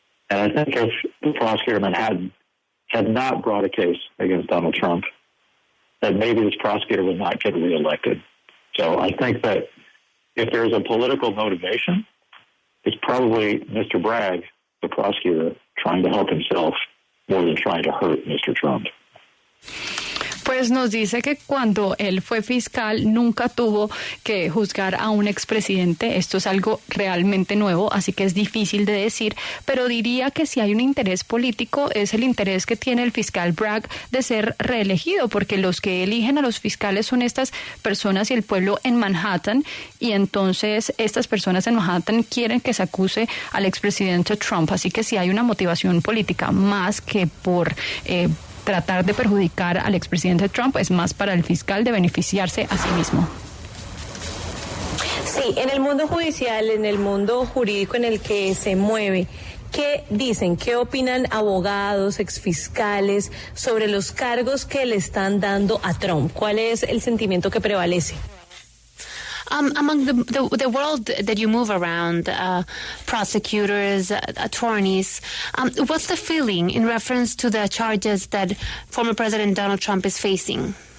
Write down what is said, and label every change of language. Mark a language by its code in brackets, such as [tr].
[en] And I think if the prosecutor of Manhattan had not brought a case against Donald Trump, that maybe this prosecutor would not get reelected. So I think that if there's a political motivation, it's probably Mr. Bragg, the prosecutor, trying to help himself more than trying to hurt Mr. Trump. [es] Pues nos dice que cuando él fue fiscal nunca tuvo que juzgar a un expresidente. Esto es algo realmente nuevo, así que es difícil de decir, pero diría que si hay un interés político es el interés que tiene el fiscal Bragg de ser reelegido, porque los que eligen a los fiscales son estas personas y el pueblo en Manhattan, y entonces estas personas en Manhattan quieren que se acuse al expresidente Trump, así que si hay una motivación política más que por tratar de perjudicar al expresidente Trump, es más para el fiscal de beneficiarse a sí mismo. Sí, en el mundo judicial, en el mundo jurídico en el que se mueve, ¿qué dicen? ¿Qué opinan abogados, exfiscales sobre los cargos que le están dando a Trump? ¿Cuál es el sentimiento que prevalece? [en] Among the world that you move around, prosecutors, attorneys, what's the feeling in reference to the charges that former President Donald Trump is facing?